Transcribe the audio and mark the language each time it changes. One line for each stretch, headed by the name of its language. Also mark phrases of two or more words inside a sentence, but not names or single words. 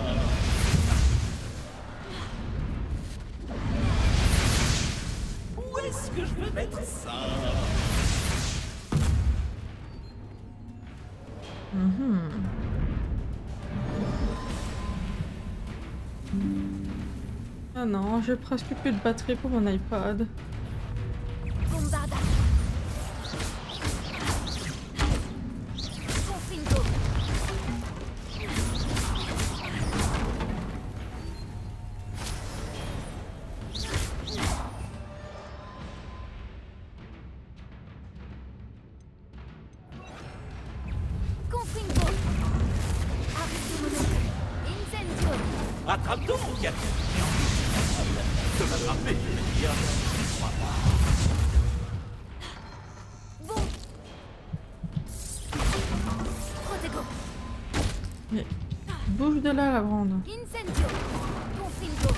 French: Où est-ce que je vais mettre ça? Ah non, j'ai presque plus de batterie pour mon iPad. Bombarda. Confingo. Confingo. Arsumono. Incendio. Attrape donc! De m'attraper, je veux dire. Crois-moi. Bon. Protego. Mais bouge de là, la grande. Incendio. Confingo.